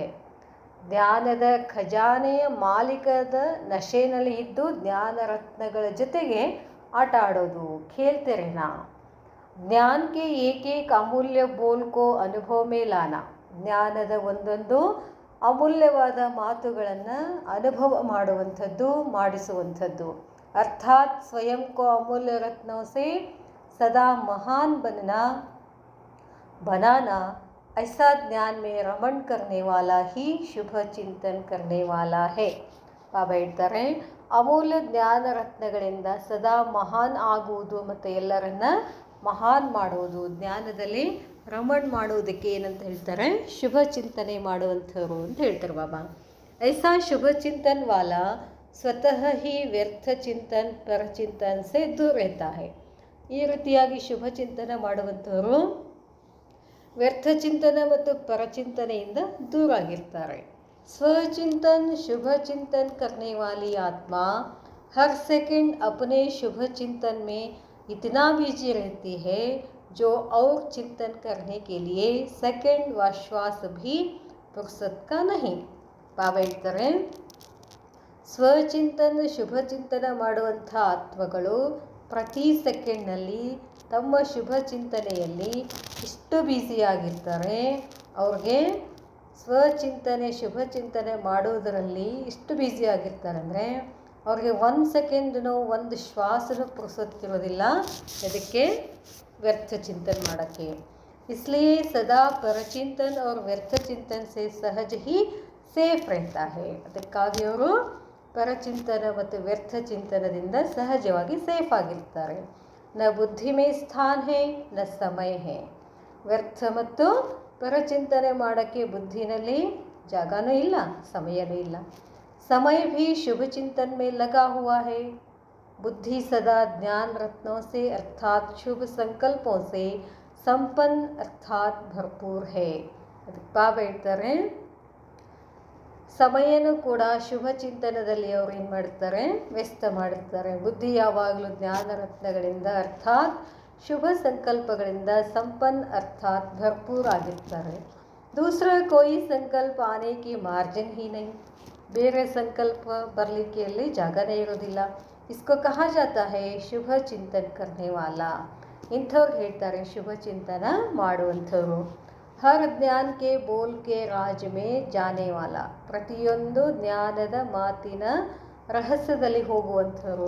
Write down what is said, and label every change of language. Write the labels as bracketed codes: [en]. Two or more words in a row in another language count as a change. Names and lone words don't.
[kn] ಜ್ಞಾನದ ಖಜಾನೆಯ ಮಾಲೀಕದ ನಶೆನಲ್ಲಿ ಇದ್ದು ಜ್ಞಾನ ರತ್ನಗಳ ಜೊತೆಗೆ ಆಟ ಆಡೋದು, [hi] खेलते रहना. ज्ञान के एकेक अमूल्य बोल को अनुभव में लाना. [kn] ಜ್ಞಾನದ ಒಂದೊಂದು ಅಮೂಲ್ಯವಾದ ಮಾತುಗಳನ್ನು ಅನುಭವ ಮಾಡುವಂಥದ್ದು, ಮಾಡಿಸುವಂಥದ್ದು. [hi] अर्थात स्वयं को अमूल्य रत्नों से सदा महान बनाना. ऐसा ज्ञान में रमण करने वाला ही शुभ चिंतन करने वाला है. [kn] ಬಾಬಾ ಹೇಳ್ತಾರೆ, ಅಮೂಲ್ಯ ಜ್ಞಾನ ರತ್ನಗಳಿಂದ ಸದಾ ಮಹಾನ್ ಆಗುವುದು ಮತ್ತು ಎಲ್ಲರನ್ನ ಮಹಾನ್ ಮಾಡುವುದು, ಜ್ಞಾನದಲ್ಲಿ ರಮಣ್ ಮಾಡುವುದಕ್ಕೆ ಏನಂತ ಹೇಳ್ತಾರೆ, ಶುಭ ಚಿಂತನೆ ಮಾಡುವಂಥವ್ರು ಅಂತ ಹೇಳ್ತಾರೆ ಬಾಬಾ. [hi] ऐसा शुभ चिंतन वाला स्वतः ही व्यर्थ चिंतन परचिंतन से दूर रहता है. [kn] ಈ ರೀತಿಯಾಗಿ ಶುಭ ಚಿಂತನೆ ಮಾಡುವಂಥವರು ವ್ಯರ್ಥ ಚಿಂತನೆ ಮತ್ತು ಪರಚಿಂತನೆಯಿಂದ ದೂರ ಆಗಿರ್ತಾರೆ. [hi] स्वचिंतन शुभ चिंतन करने वाली आत्मा हर सेकंड अपने शुभ चिंतन में इतना बिजी रहती है जो और चिंतन करने के लिए सेकंड व श्वास भी फुर्सत का नहीं. [kn] ಬಾಬಾ ಹೇಳ್ತಾರೆ, ಸ್ವಚಿಂತನ ಶುಭ ಚಿಂತನ ಮಾಡುವಂಥ ಆತ್ಮಗಳು ಪ್ರತಿ ಸೆಕೆಂಡ್ನಲ್ಲಿ ತಮ್ಮ ಶುಭ ಚಿಂತನೆಯಲ್ಲಿ ಇಷ್ಟು ಬ್ಯುಸಿಯಾಗಿರ್ತಾರೆ. ಅವ್ರಿಗೆ ಸ್ವಚಿಂತನೆ ಶುಭ ಚಿಂತನೆ ಮಾಡುವುದರಲ್ಲಿ ಇಷ್ಟು ಬ್ಯುಸಿಯಾಗಿರ್ತಾರೆ ಅಂದರೆ ಅವ್ರಿಗೆ ಒಂದು ಸೆಕೆಂಡ್ನೂ ಒಂದು ಶ್ವಾಸನೂ ಪುರ್ಸೊತ್ತಿರೋದಿಲ್ಲ ಅದಕ್ಕೆ ವ್ಯರ್ಥ ಚಿಂತನೆ ಮಾಡೋಕ್ಕೆ. [hi] इसलिए सदा परचिंतन और व्यर्थ चिंतन से सहज ही ಸೇಫ್ रहता है. [kn] ಅದಕ್ಕಾಗಿ ಅವರು ಪರಚಿಂತನ ಮತ್ತು ವ್ಯರ್ಥ ಚಿಂತನದಿಂದ ಸಹಜವಾಗಿ ಸೇಫ್ ಆಗಿರ್ತಾರೆ. [hi] न बुद्धि में स्थान है न समय है. [kn] ವ್ಯರ್ಥ ಮತ್ತು ಪರಚಿಂತನೆ ಮಾಡೋಕ್ಕೆ ಬುದ್ಧಿನಲ್ಲಿ ಜಾಗನೂ ಇಲ್ಲ, ಸಮಯನೂ ಇಲ್ಲ. [hi] समय भी शुभ चिंतन में लगा हुआ है. बुद्धि सदा ज्ञान रत्नों से अर्थात शुभ संकल्पों से संपन्न अर्थात भरपूर है. [kn] ಬಾಬಾ ಹೇಳ್ತಾರೆ, ಸಮಯನೂ ಕೂಡ ಶುಭ ಚಿಂತನದಲ್ಲಿ ಅವರು ಏನು ಮಾಡ್ತಾರೆ, ವ್ಯಸ್ತ ಮಾಡಿರ್ತಾರೆ. ಬುದ್ಧಿ ಯಾವಾಗಲೂ ಜ್ಞಾನ ರತ್ನಗಳಿಂದ ಅರ್ಥಾತ್ ಶುಭ ಸಂಕಲ್ಪಗಳಿಂದ ಸಂಪನ್ನ ಅರ್ಥಾತ್ ಭರ್ಪೂರ್ ಆಗಿರ್ತಾರೆ. [hi] दूसरा कोई संकल्प आने की मार्जिन ही नहीं. [kn] ಬೇರೆ ಸಂಕಲ್ಪ ಬರಲಿಕ್ಕೆ ಅಲ್ಲಿ ಜಾಗನೇ ಇರೋದಿಲ್ಲ. [hi] इसको कहा जाता है शुभ चिंतन करने वाला. [kn] ಇಂಥವ್ರು ಹೇಳ್ತಾರೆ ಶುಭ ಚಿಂತನ ಮಾಡುವಂಥವ್ರು. [hi] हर ज्ञान के बोल के राज़ में जाने वाला. [kn] ಪ್ರತಿಯೊಂದು ಜ್ಞಾನದ ಮಾತಿನ ರಹಸ್ಯದಲ್ಲಿ ಹೋಗುವಂಥವ್ರು.